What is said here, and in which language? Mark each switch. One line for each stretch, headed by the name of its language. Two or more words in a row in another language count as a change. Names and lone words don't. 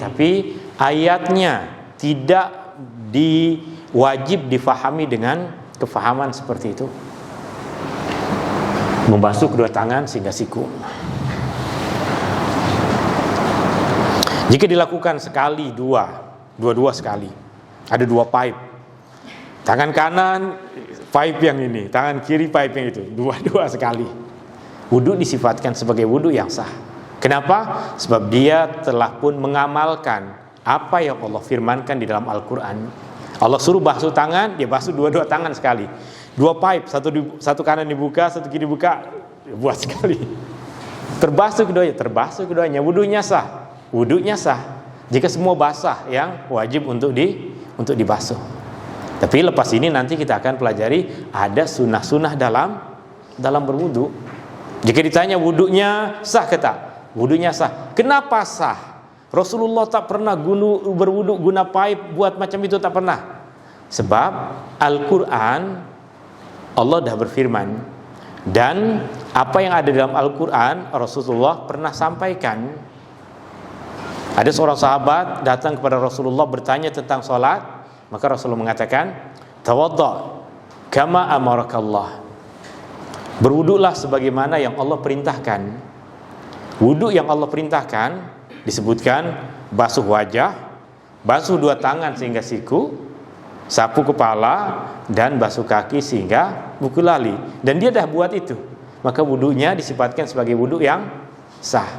Malay: Tapi ayatnya tidak wajib difahami dengan kefahaman seperti itu. Membasuh kedua tangan sehingga siku. Jika dilakukan sekali, dua sekali, ada dua pipe, tangan kanan pipe yang ini, tangan kiri pipe yang itu, dua sekali, wudu disifatkan sebagai wudu yang sah. Kenapa? Sebab dia telah pun mengamalkan apa yang Allah firmankan di dalam Al-Quran. Allah suruh basuh tangan, dia basuh dua tangan sekali. Dua pipe, satu kanan dibuka, satu kiri dibuka, buat sekali. Terbasuh keduanya, wudunya sah. Wudunya sah jika semua basah yang wajib untuk dibasuh. Tapi lepas ini nanti kita akan pelajari ada sunnah-sunnah dalam berwudu. Jika ditanya wudunya sah ke tak? Wudunya sah. Kenapa sah? Rasulullah tak pernah berwudu guna pipe buat macam itu, tak pernah. Sebab Al-Quran, Allah dah berfirman, dan apa yang ada dalam Al-Quran Rasulullah pernah sampaikan. Ada seorang sahabat datang kepada Rasulullah bertanya tentang salat, maka Rasulullah mengatakan,
Arabic: توضأ كما أمرك الله.
Malay: Berwudulah sebagaimana yang Allah perintahkan. Wudu yang Allah perintahkan disebutkan basuh wajah, basuh dua tangan sehingga siku, sapu kepala, dan basuh kaki sehingga buku lali. Dan dia dah buat itu, maka wudunya disifatkan sebagai wudu yang sah.